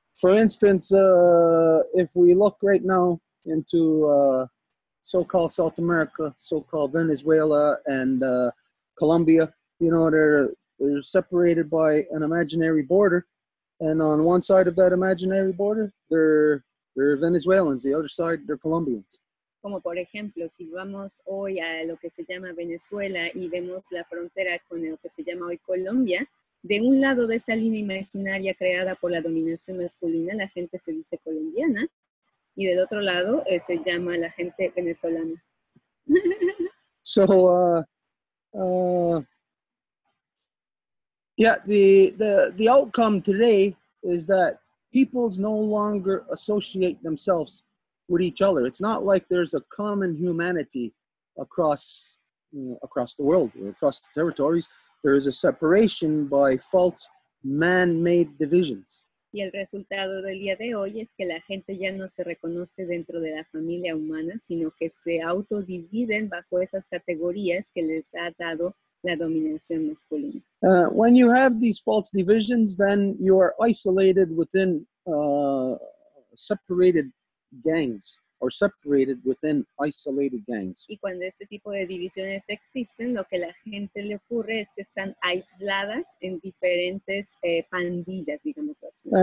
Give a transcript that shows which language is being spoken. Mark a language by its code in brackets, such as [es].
[en] For instance, if we look right now into so-called South America, so-called Venezuela and Colombia, you know, they're separated by an imaginary border. And on one side of that imaginary border, they're Venezuelans. The other side, they're Colombians. [es] Como por ejemplo, si vamos hoy a lo que se llama Venezuela y vemos la frontera con lo que se llama hoy Colombia, de un lado de esa línea imaginaria creada por la dominación masculina, la gente se dice colombiana, y del otro lado se llama la gente venezolana. [en] So, yeah, the outcome today is that peoples no longer associate themselves with each other. It's not like there's a common humanity across the world or across the territories. There is a separation by false man-made divisions. [es] Y el resultado del día de hoy es que la gente ya no se reconoce dentro de la familia humana, sino que se autodividen bajo esas categorías que les ha dado la dominación masculina. [en] When you have these false divisions, then you are isolated within separated gangs or separated within isolated gangs. [es] Y cuando este tipo de divisiones existen, lo que a la gente le ocurre es que están aisladas en diferentes pandillas, digamos así.